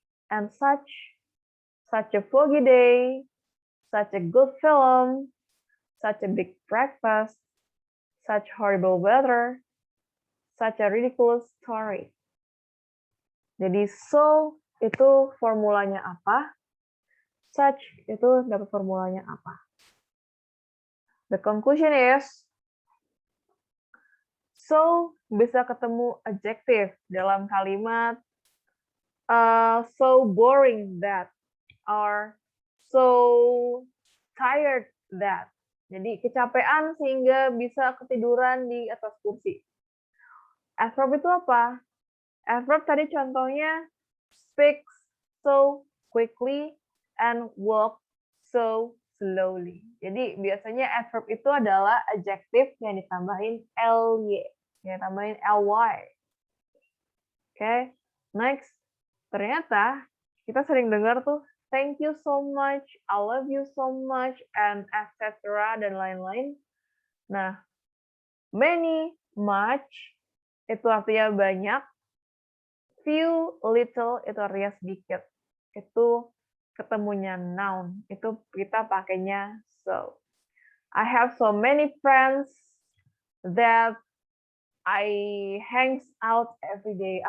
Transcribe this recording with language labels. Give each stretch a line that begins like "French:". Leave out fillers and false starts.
English: And such a foggy day, such a good film, such a big breakfast, such horrible weather, such a ridiculous story.
Indonesian: Jadi so itu formulanya apa? Such itu dapat formulanya apa?
English: The conclusion is so
Indonesian: bisa ketemu
English: adjective
Indonesian: dalam kalimat
English: so boring that, or so tired that.
Indonesian: Jadi kecapean sehingga bisa ketiduran di atas kursi. Adverb itu apa?
English: Adverb
Indonesian: tadi contohnya
English: speaks so quickly and walk so slowly.
Indonesian: Jadi biasanya adverb itu adalah adjective yang ditambahin ly, yang ditambahin ly.
English: Oke, next.
Indonesian: Ternyata kita sering dengar tuh
English: thank you so much, I love you so much, and etc.
Indonesian: dan lain-lain. Nah, many, much itu artinya banyak, few, little itu artinya sedikit. Itu ketemunya noun, itu kita pakainya so.
English: I have so many friends that I hangs out every day.